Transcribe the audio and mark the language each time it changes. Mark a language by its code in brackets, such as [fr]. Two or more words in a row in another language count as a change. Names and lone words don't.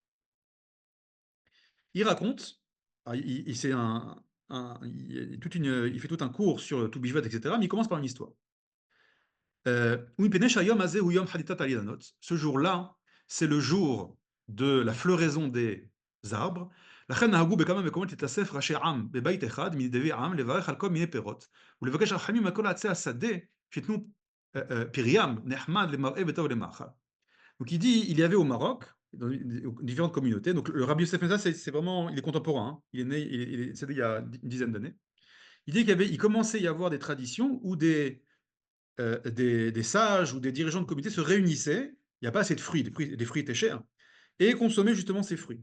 [fr] Il raconte, c'est il fait tout un cours sur tout Bishvat, etc., mais il commence par une histoire. Ce jour-là, c'est le jour de la floraison des arbres. [he] לכן נהגו בכמה מקומות להתאסף ראשי עם בבית אחד מנדבי עם לברך על כל מיני פירות ולבקש רחמים על כל עצי השדה שייתנו פריים נחמד למראה וטוב למאכל. [fr] Donc il dit, il y avait au Maroc, dans différentes communautés, donc le Rabbi Yosef Meza, c'est vraiment, il est contemporain, hein. Il est né, c'était il y a une dizaine d'années. Il dit il commençait à y avoir des traditions où des sages ou des dirigeants de communauté se réunissaient, il n'y a pas assez de fruits, des fruits étaient chers, et consommaient justement ces fruits.